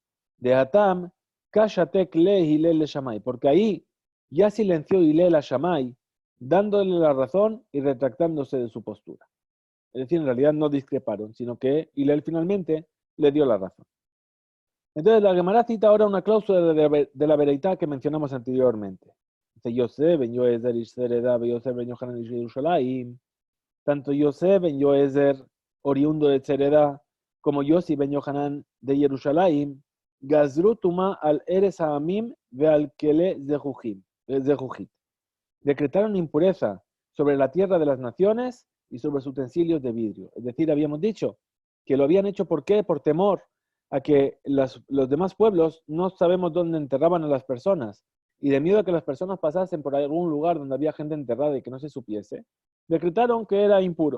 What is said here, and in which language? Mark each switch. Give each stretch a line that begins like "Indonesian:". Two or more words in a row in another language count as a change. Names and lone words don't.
Aramaic: דהתם אשתיק ליה הלל לשמאי,
Spanish: porque ahí ya silenció Hillel a Shammai, dándole la razón y retractándose de su postura. Es decir, en realidad no discreparon, sino que Hillel finalmente le dio la razón. Entonces la Gemara cita ahora una cláusula de la Beraitá que mencionamos anteriormente. Dice,
Hebrew: יוסף בן יועזר איש צרדה יוסף בן יוחנן איש ירושלים.
Spanish: Tanto Yosef ben Yoezer, oriundo de Sereda, como Yossi ben Yohanan de Yerushalayim,
Hebrew: גזרו טומאה על ארץ העמים ועל כלי זכוכית.
Spanish: Decretaron impureza sobre la tierra de las naciones y sobre sus utensilios de vidrio. Es decir, habíamos dicho que lo habían hecho ¿por qué? Por temor a que los demás pueblos no sabemos dónde enterraban a las personas y de miedo a que las personas pasasen por algún lugar donde había gente enterrada y que no se supiese, decretaron que era impuro.